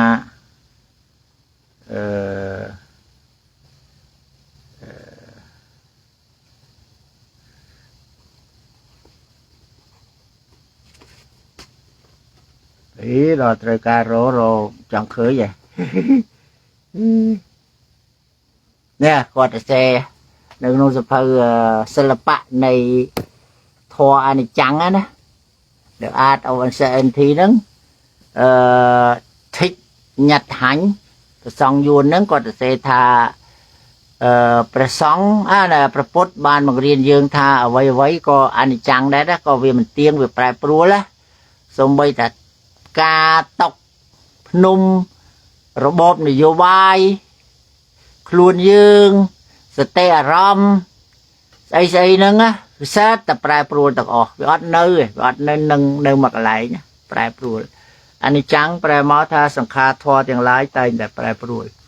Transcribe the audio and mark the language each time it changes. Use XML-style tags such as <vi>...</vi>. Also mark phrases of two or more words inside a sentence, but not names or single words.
<km>ដល់ត្រូវការរចង់ឃើញហ៎នេះគាត់សរសេរនៅក្នុងសភៅសិល្បៈនៃធម៌អនិច្ចំណា The Art of Uncertainty ហ្នឹង thích nhật hạnh ព្រះសង្ឃយួនហ្នឹងគាត់សរសេរថាព្រះសង្ឃព្រះពុទ្ធបានបង្រៀនយើងថាអ្វី ក៏អនិច្ចំដែរក៏វាមិនទៀងវាប្រែប្រួលណាសូម្បីតែការតកភ្នំរបបនយោបាយខ្លួនយើងសតិអារម្មណ៍ស្អីហ្នឹងណាវិសាតែប្រែប្រួលទាំងអស់វាអត់នៅវាអត់នៅនៅមួយកន្លែងប្រែប្រួលអនិច្ចំប្រែមកថាសង្ខារធម៌ទាំងឡាយតែងតែប្រែប្រួល</km>